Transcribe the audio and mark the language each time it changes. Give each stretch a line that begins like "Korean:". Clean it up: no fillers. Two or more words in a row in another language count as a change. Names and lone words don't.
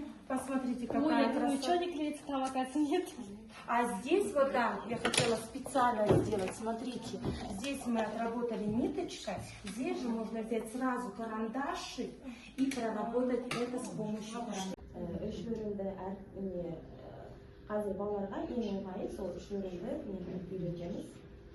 Russian: Посмотрите, какая красота. Ничего не клеится, там, оказывается, нет. А здесь вот там, я хотела специально сделать, смотрите, здесь мы отработали ниточкой, здесь же можно взять сразу карандаши и проработать это с помощью карандаша.
Kazakh: Қазір балаларға ең оңайы сол үш өрімді үйретеміз.